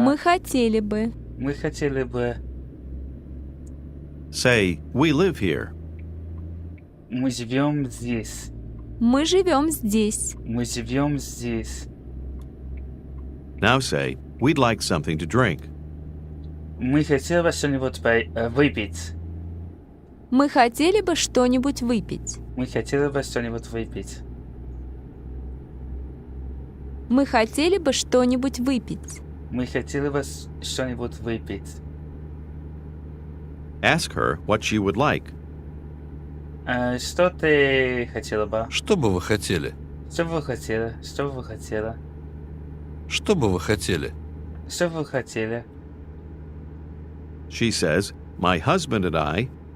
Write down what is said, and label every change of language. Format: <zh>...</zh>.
<ru>Мы хотели бы. Мы хотели бы.</ru> <en>Say, we live here.</en> <ru>Мы живем здесь. Мы живем здесь. Мы живем здесь.</ru> <en>Now say, we'd like something to drink.</en> <ru>Мы хотели бы что-нибудь выпить. Мы хотели бы что-нибудь выпить. Мы хотели бы что-нибудь выпить. Мы хотели бы что-нибудь выпить. Мы хотели бы что-нибудь выпить.</ru> <en>Ask her what she would like.</en> <ru>Что ты хотела бы? Что бы вы хотели? Что бы вы хотели? Что бы вы хотели? Что бы вы хотели? Что бы вы хотели?</ru> <en>She says, my husband and I.</en>